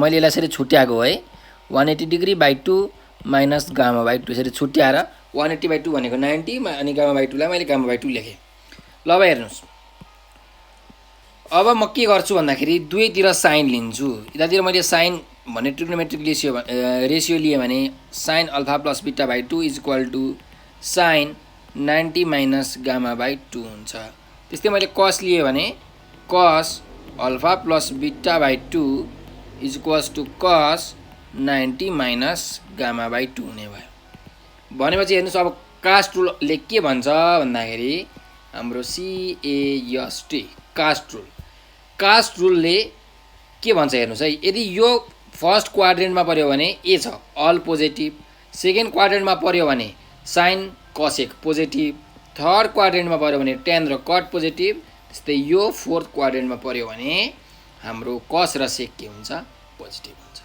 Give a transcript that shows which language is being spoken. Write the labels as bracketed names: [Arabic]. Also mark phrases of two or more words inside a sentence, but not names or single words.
[Nepali] मैले यसलाई यसरी छुट्याएको है, 180 [English] degree by [Nepali] 2 [English] minus gamma by [Nepali] 2 यसरी छुट्याएर 180 बाई 2 भनेको 90 अनि [English] gamma by [Nepali] 2 लाई मैले [English] gamma by [Nepali] 2 लेखेँ। ल अब हेर्नुहोस्, अब म के गर्छु भन्दाखेरि दुवैतिर साइन लिन्छु। यतातिर मैले साइन भने [English] trigonometric ratio [Nepali] लिए भने [English] sine alpha plus beta by 2 is equal to sine 90 minus gamma by [Nepali] 2 हुन्छ। त्यस्तै मैले कस लिए भने [English] cos alpha plus beta by 2 is equals to cos 90 minus gamma by [Nepali] 2 हुने भयो। भनेपछि हेर्नुहोस्, अब [English] cast rule [Nepali] के भन्छ भन्दाखेरि हाम्रो [English] CAST cast rule [Nepali] के भन्छ हेर्नुहोस् है, यदि यो [English] first quadrant [Nepali] पर्यो भने ए छ [English] all positive, second quadrant [Nepali] पर्यो भने [English] sine cosec positive, third quadrant [Nepali] पर्यो भने टेन र [English] cot positive, [Nepali] त्यस्तै यो [English] fourth quadrant [Nepali] पर्यो भने हाम्रो कस र सेक के हुन्छ पोजिटिभ हुन्छ।